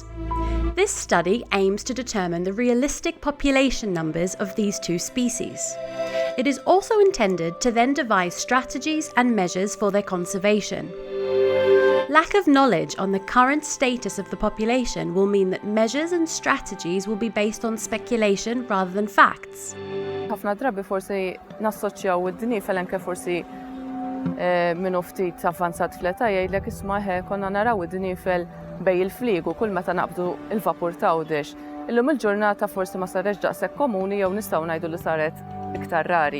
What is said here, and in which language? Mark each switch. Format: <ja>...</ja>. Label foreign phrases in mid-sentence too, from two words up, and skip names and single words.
<en>This study aims to determine the realistic population numbers of these two species. It is also intended to then devise strategies and measures for their conservation. Lack of knowledge on the current status of the population will mean that measures and strategies will be based on speculation rather than facts.</en> <mt>ħafna drabi forsi nassoċjaw id-dniefel anke forsi minnu ftit avvanzat fl-età jgħidlek isma' konna naraw id-dniefel bej il-flieg u kull meta naqbdu il-vapur tgħawdex. Illum il-ġurnata forsi ma saretx daqshekk komuni jew nistgħu ngħidu li saret iktar rari.</mt>